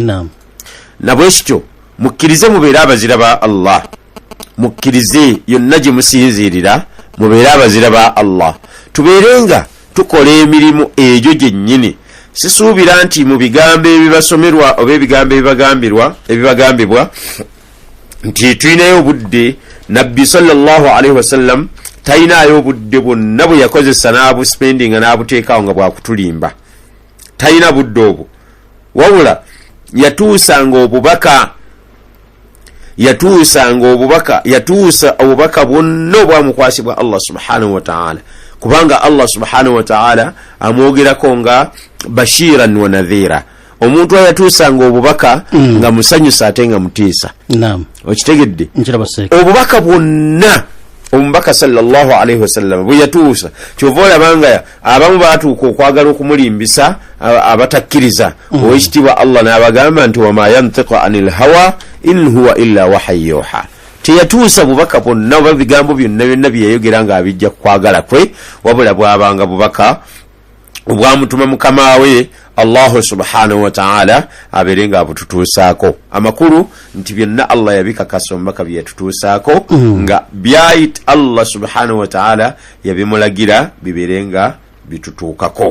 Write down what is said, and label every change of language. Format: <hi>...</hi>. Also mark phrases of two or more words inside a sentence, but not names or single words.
<lg>Na bwe kityo mukkirize mubeere abazira ba Allah, mukkirize yonna gye musinziirira mubeere abazira ba Allah, tubeerenga tukola emirimu egyo gyennyini. Sisuubira nti mu bigambo ebibasomerwa oba ebigambo ebibagambibwa nti tulinayo obudde. Nabbi</lg> <ar>صلى الله عليه وسلم</ar> <lg>talinayo obudde bwonna bwe yakozesa n'abuspendinga n'abuteekawo nga bwakutulimba, talina budde obwo, wabula yatuusa obubaka bwonna obwamukwasibwa Allah</lg> <ar>سبحانه وتعالى,</ar> <lg>kubanga Allah</lg> <ar>سبحانه وتعالى</ar> <lg>amwogerako nga</lg> <ar>بشيرا ونذيرا.</ar> <lg>Omuntu ayatuusanga obubaka nga musanyusa ate nga mutiisa. Okitegedde? Obubaka bwonna omubaka</lg> <ar>صلى الله عليه وسلم</ar> <lg>bwe yatuusa, kyova olabanga abamu baatuuka okwagala okumulimbisa abatakkiriza. Owekitiibwa Allah n'abagamba nti</lg> <ar>وما ينطق عن الهوى إن هو إلا وحي يوحى.</ar> <lg>Teyatuusa bubaka bwonna oba bigambo byonna bye yayogera nga abijja kwagala kwe, wabula bwabanga bubaka obwamutuma mukama we Allah</lg> <ar>سبحانه وتعالى</ar> <lg>abeere nga abututuusaako. Amakulu nti byonna Allah yabikakasa omubaka bye yatutuusaako nga byayita Allah</lg> <ar>سبحانه وتعالى</ar> <lg>yabimulagira bibeere nga bitutuukako.</lg>